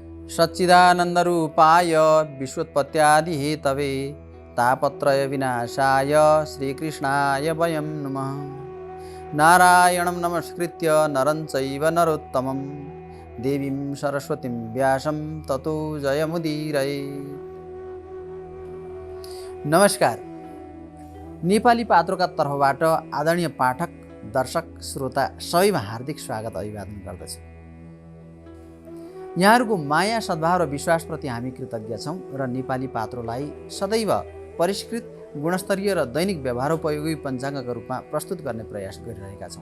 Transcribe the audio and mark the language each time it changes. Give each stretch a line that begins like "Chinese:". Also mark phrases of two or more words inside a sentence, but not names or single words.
Sanskrit: सच्चिदानन्दरूपाय विश्वोत्पत्त्यादिहेतवे तापत्रय विनाशाय श्रीकृष्णाय वयं नमः। नारायणं नमस्कृत्य नरं चैव नरोत्तमं देवीं सरस्वतीं व्यासं ततो जयमुदीरये।
Nepali: नमस्कार। नेपाली पात्रोका तर्फबाट आदरणीय पाठक, दर्शक, श्रोता सबैमा हार्दिक स्वागत अभिवादन गर्दछु। यहाँहरूको माया, सद्भाव र विश्वासप्रति हामी कृतज्ञ छौँ र नेपाली पात्रोलाई सदैव परिष्कृत, गुणस्तरीय र दैनिक व्यवहारोपयोगी पञ्चाङ्गका रूपमा प्रस्तुत गर्ने प्रयास गरिरहेका छौँ।